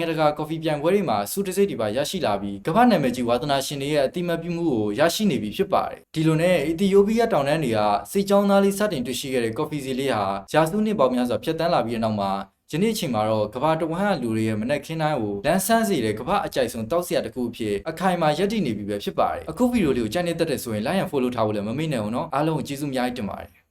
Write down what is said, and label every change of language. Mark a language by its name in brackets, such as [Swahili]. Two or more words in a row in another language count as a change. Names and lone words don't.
[Burmese] တကာကော်ဖီပြိုင်ပွဲတွေမှာစုတစိတ်တွေပါရရှိလာပြီးကမ္ဘာနာမည်ကြီးဝါသနာရှင်တွေရဲ့အတိမတ်ပြုမှုကိုရရှိနေပြီဖြစ်ပါတယ်။ဒီလိုနဲ့အီသီယိုးပီးယားတောင်တန်းတွေကစိတ်ကြောင်းသားလေးစတင်တွေ့ရှိခဲ့တဲ့ကော်ဖီဈေးလေးဟာရာစုနှစ်ပေါင်းများစွာဖြတ်တန်းလာပြီးတဲ့နောက်မှာယနေ့အချိန်မှာတော့ကမ္ဘာတဝန်းလူတွေရဲ့မနက်ခင်းတိုင်းကိုလန်းဆန်းစေတဲ့ကမ္ဘာအကြိုက်ဆုံးတောက်စရာတစ်ခုအဖြစ်အခိုင်အမာရပ်တည်နေပြီပဲဖြစ်ပါတယ်။အခုဗီဒီယိုလေးကိုကြိုက်နေတတ်တဲ့ဆိုရင် [English] like and follow [Burmese] ထားဖို့လည်းမမေ့နဲ့အောင်နော်။အားလုံးကိုကျေးဇူးအများကြီးတင်ပါတယ်